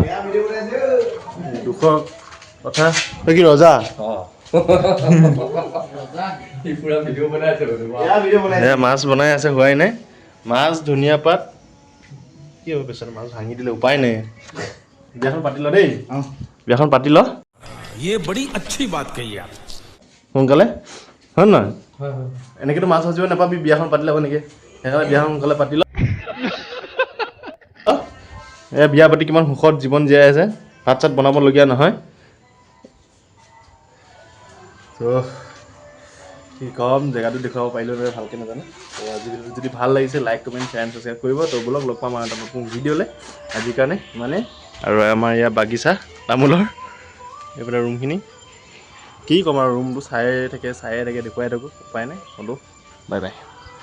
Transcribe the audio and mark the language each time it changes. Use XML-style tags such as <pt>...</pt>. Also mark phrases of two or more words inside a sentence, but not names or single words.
<as>দুখৰ কথা তই কি ৰজা মাছ বনাই আছে হোৱাই নাই মাছ ধনিয়া পাত কি হ'ব বেচাৰি মাছ ভাঙি দিলে উপায় নাই বিয়াখন পাতি ল দেই বিয়াখন পাতি ল</as> <hi>ये बड़ी अच्छी बात कही आप</hi> <as>সোনকালে হয় নহয় এনেকৈতো মাছ ভাজিব নাপাবি বিয়াখন পাতি ল'ব নেকি সেইকাৰণে বিয়াখন সোনকালে পাতি ল এয়া বিয়া পাতি কিমান সুখত জীৱন জীয়াই আছে ভাত চাত বনাবলগীয়া নহয় তো কি ক'ম জেগাটো দেখুৱাব পাৰিলোঁ নহয় ভালকৈ নাজানো তো আজি যদি ভাল লাগিছে</as> <en>like comment share and subscribe</en> <as>কৰিব তো বলক লগ পাম আৰু এটা নতুন ভিডিঅ'লৈ আজিৰ কাৰণে মানে আৰু আমাৰ ইয়াৰ বাগিচা তামোলৰ এইফালে ৰুমখিনি কি ক'ম আৰু ৰুমটো চায়ে থাকে দেখুৱাই থাকোঁ উপায় নাই হ'লেও</as> <en>bye bye</en>